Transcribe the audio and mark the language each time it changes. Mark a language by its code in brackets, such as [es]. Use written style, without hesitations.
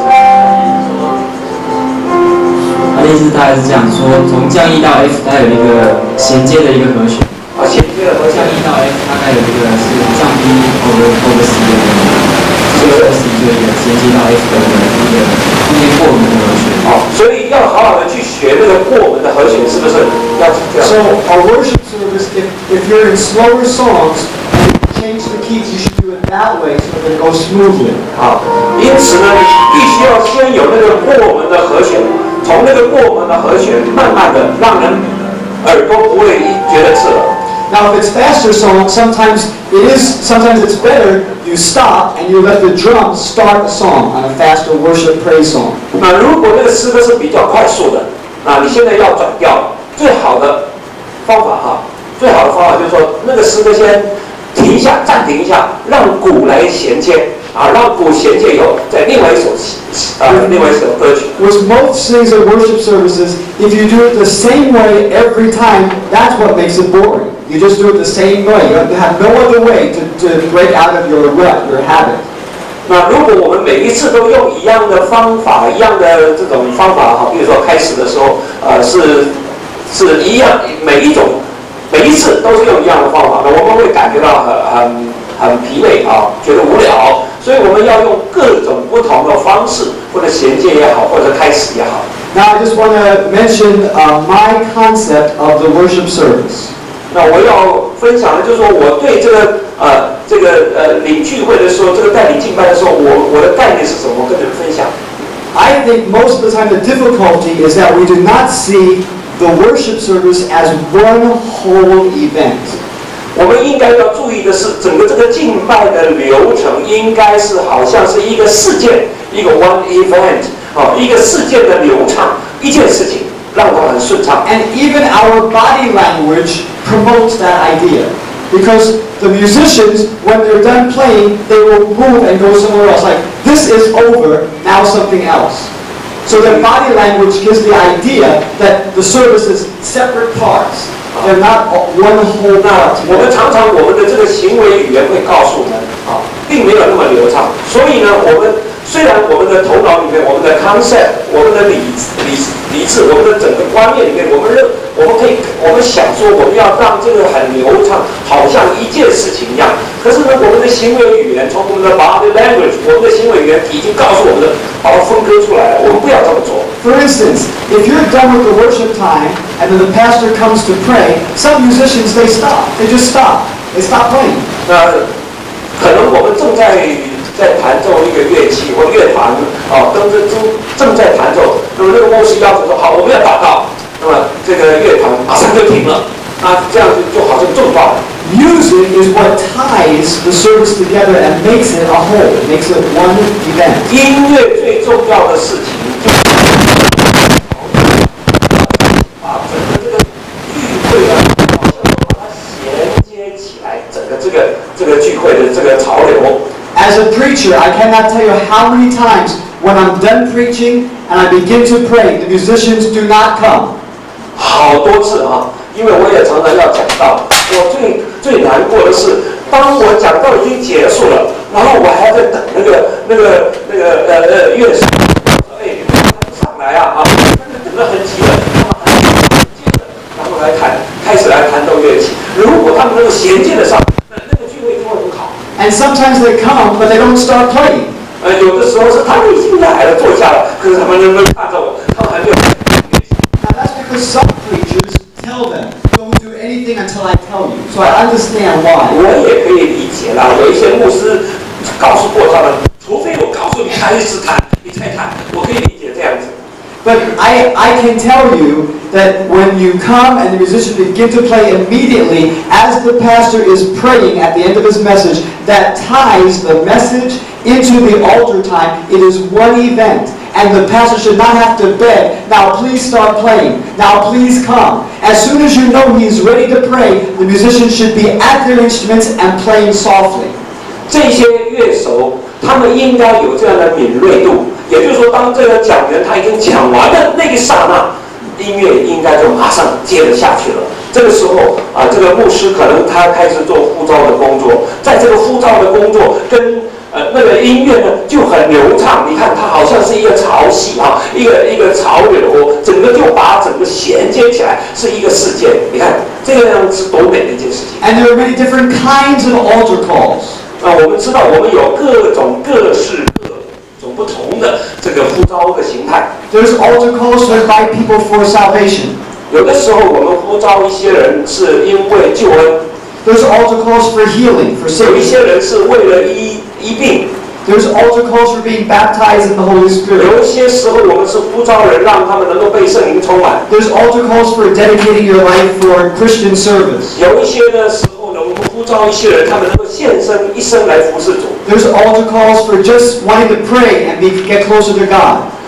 [zh] 他的意思大概是这样说：从降 E 到 F， 它有一个衔接的一个和弦。衔接的和弦。降 E 到 F， 大概有一个是降 B over C 的一个，这个 C 就一个衔接到 F 的一个中间过门的和弦。所以要好好的去学那个过门的和弦，是不是？要这样。 [en] So our worship service, if you're in slower songs, change the keys. You should do it that way so that it goes smoothly. [zh] 因此呢，你必须要先有那个过门的和弦，从那个过门的和弦，慢慢的让人耳朵不会觉得刺耳。 [en] Now, if it's faster song, sometimes it's better you stop and you let the drums start the song on a faster worship praise song. [zh] 那如果那个诗歌是比较快速的，那你现在要转调，最好的方法就是说，那个诗歌先停一下，暂停一下，让鼓来衔接，让鼓衔接以后，再另外一首歌曲。 [en] With most things at worship services, if you do it the same way every time, that's what makes it boring. You just do it the same way. You have no other way to break out of your rut, your habit. [zh] 那如果我们每一次都用一样的方法，一样的这种方法哈，比如说开始的时候，是一样，每一次都是用一样的方法，那我们会感觉到很疲惫啊，觉得无聊，所以我们要用各种不同的方式，或者衔接也好，或者开始也好。 [en] Now I just want to mention my concept of the worship service. [zh] 那我要分享的就是说，我对这个领聚会的时候，这个带领敬拜的时候，我的概念是什么？我跟你们分享。 [en] I think most of the time the difficulty is that we do not see the worship service as one whole event. [zh] 我们应该要注意的是，整个这个敬拜的流程应该是好像是一个事件，一个 [en] one event， [zh] 一个事件的流畅，一件事情让它很顺畅。 [en] And even our body language promotes that idea. Because the musicians, when they're done playing, they will move and go somewhere else. Like, this is over, now something else. So their body language gives the idea that the service is separate parts. They're not one whole part. [zh] 我们常常我们的这个行为语言会告诉我们，并没有那么流畅。所以呢，虽然我们的头脑里面，我们的 concept， 我们的理智，我们的整个观念里面，我们想说我们要让这个很流畅，好像一件事情一样。可是呢，我们的行为语言，从我们的 [en] body language， [zh] 我们的行为语言已经告诉我们的，把它分割出来了。我们不要这么做。 [en] For instance, if you're done with the worship time and then the pastor comes to pray, some musicians they stop. They just stop. They stop playing. [zh] 那可能我们正在弹奏一个乐器或乐团正在弹奏，那么那个牧师要求说好，我们要祷告，那么这个乐团马上就停了，那这样就好像中断了。 [en] Music is what ties the service together and makes it a whole, makes it one event. [zh] 音乐最重要的事情就是把整个这个聚会啊，好像都把它衔接起来，整个这个聚会的这个潮流。 [en] As a preacher, I cannot tell you how many times when I'm done preaching and I begin to pray, the musicians do not come. [zh] 好多次啊，因为我也常常要讲到，我最难过的是，当我讲到已经结束了，然后我还在等那个乐手，你们上来啊，等得很急了，接着然后开始来弹奏乐器。如果他们能够衔接得上，那个聚会就会很好。 [en] And sometimes they come, but they don't start playing. [zh] 有的时候是他们已经来了，坐下了，可是他们能看着我，他们还没有。 [en] Now that's because some preachers tell them, don't do anything until I tell you. So I understand why. [zh] 我也可以理解啦，有一些牧师告诉过他们，除非我告诉你开始弹，你才弹，我可以理解这样子。 [en] But I can tell you that when you come and the musicians begin to play immediately, as the pastor is praying at the end of his message, that ties the message into the altar time. It is one event. And the pastor should not have to beg, now please start playing, now please come. As soon as you know he's ready to pray, the musicians should be at their instruments and playing softly. [zh] 这些乐手他们应该有这样的敏锐度，也就是说，当这个讲员他已经讲完的那个刹那，音乐应该就马上接着下去了。这个时候这个牧师可能他开始做呼召的工作，在这个呼召的工作跟那个音乐呢就很流畅。你看，它好像是一个潮汐一个潮流，整个就把整个衔接起来，是一个事件。你看，这个样是多美的一件事情。 [en] And there are many different kinds of altar calls. [zh] 我们知道，我们有各种不同的这个呼召的形态。 [en] There's altar calls to invite people for salvation. [zh] 有的时候我们呼召一些人是因为救恩。 [en] There's altar calls for healing, for [zh] 有一 [en] sickness. [zh] 些人是为了医病。 [en] There's altar calls for being baptized in the Holy [zh] 有 [en] Spirit. [zh] 一些时候我们是呼召人，让他们能够被圣灵充满。 [en] There's altar calls for dedicating your life for Christian service. [zh] 有一些的时候呢，我们呼召一些人，他们能够献身一生来服侍主。 [en] There's altar calls for just wanting to pray and get closer to God.